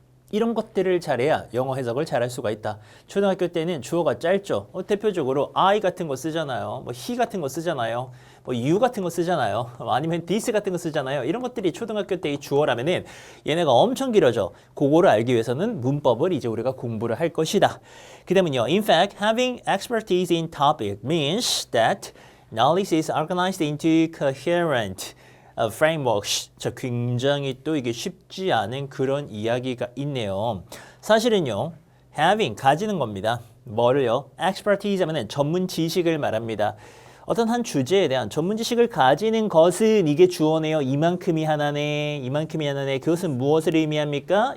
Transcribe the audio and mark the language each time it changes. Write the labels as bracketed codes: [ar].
[ko] 이런 것들을 잘해야 영어 해석을 잘할 수가 있다. 초등학교 때는 주어가 짧죠. 대표적으로 I 같은 거 쓰잖아요. 뭐 he 같은 거 쓰잖아요. 뭐 you 같은 거 쓰잖아요. 아니면 this 같은 거 쓰잖아요. 이런 것들이 초등학교 때의 주어라면은 얘네가 엄청 길어져. 그거를 알기 위해서는 문법을 이제 우리가 공부를 할 것이다. 그 다음은요. [en] In fact, having expertise in topic means that knowledge is organized into coherent frameworks. [ko] 자, 굉장히 또 이게 쉽지 않은 그런 이야기가 있네요. 사실은요, having, 가지는 겁니다. 뭐를요? expertise 하면 전문 지식을 말합니다. 어떤 한 주제에 대한 전문 지식을 가지는 것은 이게 주어네요. 이만큼이 하나네, 이만큼이 하나네. 그것은 무엇을 의미합니까?